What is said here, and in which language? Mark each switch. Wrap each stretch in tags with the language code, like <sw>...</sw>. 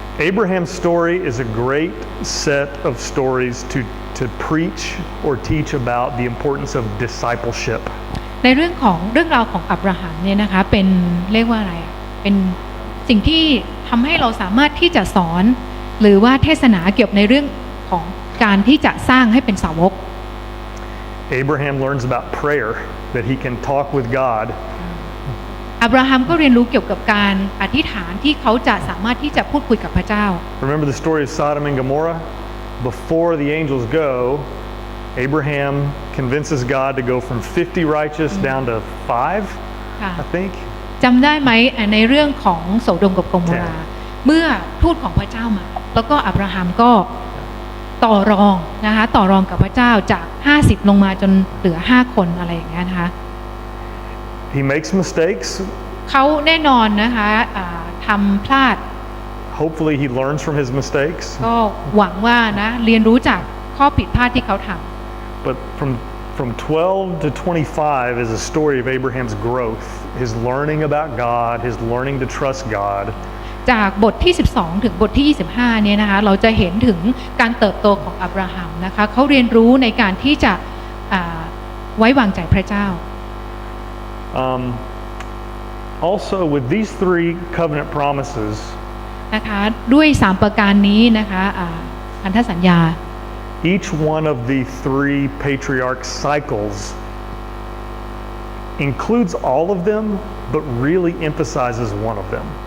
<en>Abraham's story is a great set of stories to preach or teach about the importance of discipleship.</en> <th>ในเรื่องราวของอับราฮัมเนี่ยนะคะเป็นเรียกว่าอะไรเป็นสิ่งที่ทำให้เราสามารถที่จะสอนหรือว่าเทศนาเกี่ยวกับในเรื่องของการที่จะสร้างให้เป็นสาวก</th> <en>Abraham learns about prayer, that he can talk with God.</en> <th>อับราฮัมก็เรียนรู้เกี่ยวกับการอธิษฐานที่เขาจะสามารถที่จะพูดคุยกับพระเจ้า</th> <en>Remember the story of Sodom and Gomorrah? Before the angels go, Abraham convinces God to go from 50 righteous down to 5, I think.</en> <th>จำได้ไหมในเรื่องของโสโดมกับโกโมราเมื่อทูตของพระเจ้ามาแล้วก็อับราฮัมก็ต่อรองนะคะต่อรองกับพระเจ้าจาก50ลงมาจนเหลือ5คนอะไรอย่างเงี้ยนะคะ</th> <en>He makes mistakes.</en> <th>เขาแน่นอนนะคะทำพลาด</th> <en>Hopefully he learns from his mistakes.</en> <th>ก็หวังว่านะเรียนรู้จากข้อผิดพลาดที่เขาทำ</th> <en>But from 12 to 25 is a story of Abraham's growth, his learning about God, his learning to trust God.</en> <th>จากบทที่12ถึงบทที่25เนี่ยนะคะเราจะเห็นถึงการเติบโตของอับราฮัมนะคะเขาเรียนรู้ในการที่จะไว้วางใจพระเจ้า</th> <en>Also with these 3 covenant promises</en> <th>นะคะด้วย3ประการนี้นะคะพันธสัญญา</th> <en>each one of the 3 patriarch cycles includes all of them but really emphasizes one of them.</en>